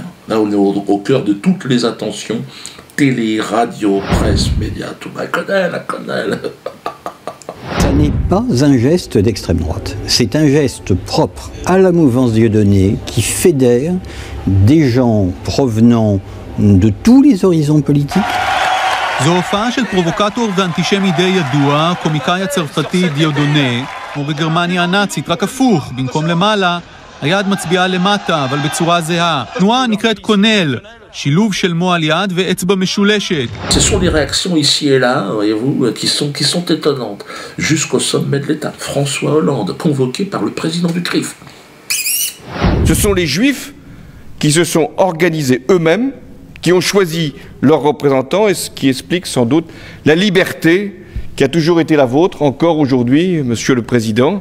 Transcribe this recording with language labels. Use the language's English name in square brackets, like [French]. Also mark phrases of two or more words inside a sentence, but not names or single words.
[French] Là, on est au cœur de toutes les attentions. Télé, radio, presse, médias, tout. La quenelle. Ça n'est pas un geste d'extrême droite, c'est un geste propre à la mouvance Dieudonné qui fédère des gens provenant de tous les horizons politiques. [Hebrew] זו הופעה של פרובוקטור ואנטישמי די ידוע, קומיקאי הצרפתי דיודונה, כמו בגרמניה הנאצית, רק הפוך, במקום למעלה, היד מצביעה למטה, אבל בצורה זהה. תנועה נקראת קונל, שילוב של מועל יד ואצבע משולשת. [French] Ce sont des réactions ici et là, voyez-vous, qui sont étonnantes. Jusqu'au sommet de l'État, François Hollande, convoqué par le président du CRIF. Ce sont les Juifs qui se sont organisés eux-mêmes, qui ont choisi leurs représentants, et ce qui explique sans doute la liberté qui a toujours été la vôtre, encore aujourd'hui, Monsieur le Président.